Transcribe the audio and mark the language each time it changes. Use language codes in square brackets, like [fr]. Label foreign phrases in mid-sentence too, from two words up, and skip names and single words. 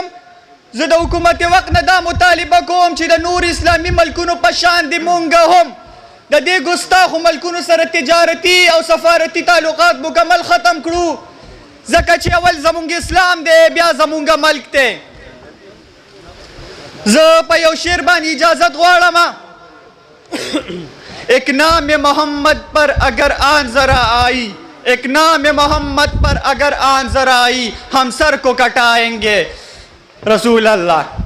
[ps] زه د حکومت وقت نه دا مطالبه کوم چې د نور اسلامي ملکونو په شان د مونږ هم د دې ګستاخو ملکونو سره تجارتي او سفارتي تعلقات مکمل ختم کړو، ځکه چې اول زمونږ اسلام دی بیا زمونږ ملک دی. زه په یو شعر باندې اجازت غواړم. [ur] ایک نام محمد پر اگر آن ذرا آئی، ایک نام محمد پر اگر آن ذرا آئی، ہم سر کو کٹائیں گے رسول اللہ.